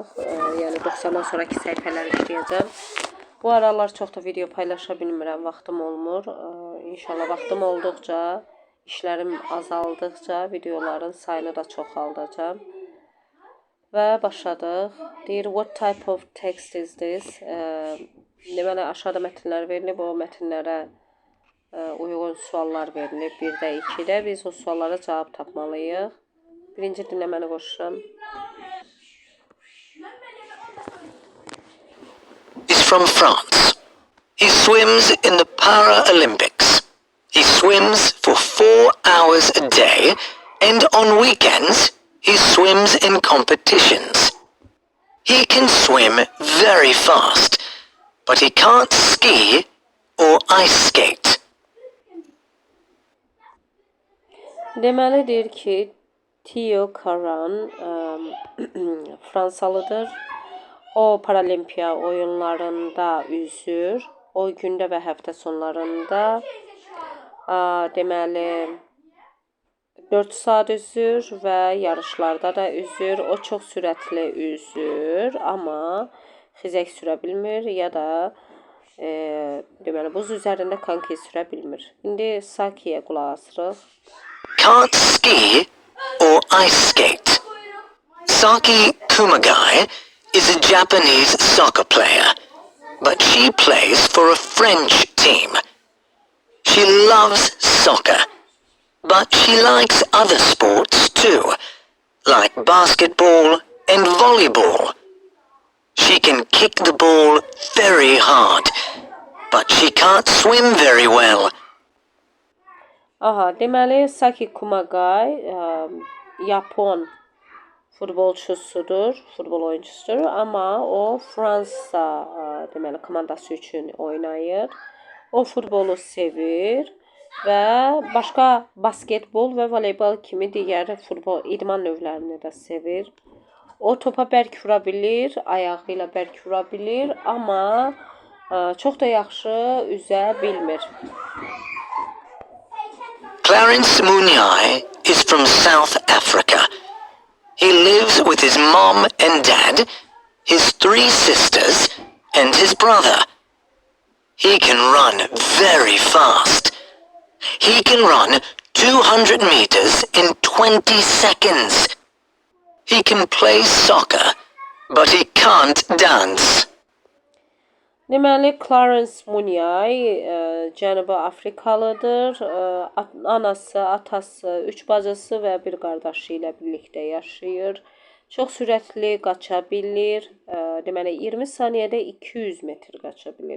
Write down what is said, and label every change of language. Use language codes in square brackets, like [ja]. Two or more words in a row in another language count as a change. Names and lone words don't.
[az] Yəni 90-dan sonraki səhifələri işləyəcəm. Bu aralar çox da video paylaşa bilmirəm, vaxtım olmur. İnşallah vaxtım olduqca, işlərim azaldıqca videoların sayını da çoxaldacağam. Və başladıq. Deyir, [en] what type of text is this? [az] Deməli, aşağıda mətnlər verilib, o mətnlərə uyğun suallar verilib. 1-də 2-də biz o suallara cavab tapmalıyıq. Birinci dinləməni qoşuram. [en] He's from France. He swims in the Paralympics. He swims for 4 hours a day, and on weekends he swims in competitions. He can swim very fast, but he can't ski or ice skate. [az] Deməli deyir ki, Theo Caron Fransalıdır. O paralimpiya oyunlarında üzür. O gündə və həftə sonlarında deməli 4 saat üzür və yarışlarda da üzür. O çox sürətli üzür, amma xizək sürə bilmir ya da deməli buz üzərində konki sürə bilmir. İndi Sakiyə qulaq asırıq. [en] Can't ski or ice skate. Saki Kumagai is a Japanese soccer player, but she plays for a French team. She loves soccer, but she likes other sports too, like basketball and volleyball. She can kick the ball very hard, but she can't swim very well. [az] Aha, deməli Saki Kumagai Yapon futbolçusudur, futbol oyuncusudur, amma o Fransa deməli komandası üçün oynayır. O futbolu sevir və başqa basketbol və voleybol kimi digər futbol idman növlərini də sevir. O topa bərk vura bilir, ayağı ilə bərk vura bilir, amma çox da yaxşı üzə bilmir. [en] Clarence Munyai is from South Africa. He lives with his mom and dad, his 3 sisters, and his brother. He can run very fast. He can run 200 meters in 20 seconds. He can play soccer, but he can't dance. [az] Deməli, Clarence Munyai Cənubi Afrikalıdır. Anası, atası, 3 bacısı və 1 qardaşı ilə birlikdə yaşayır. Çox sürətli qaça bilir. Deməli, 20 saniyədə 200 metr qaça bilir.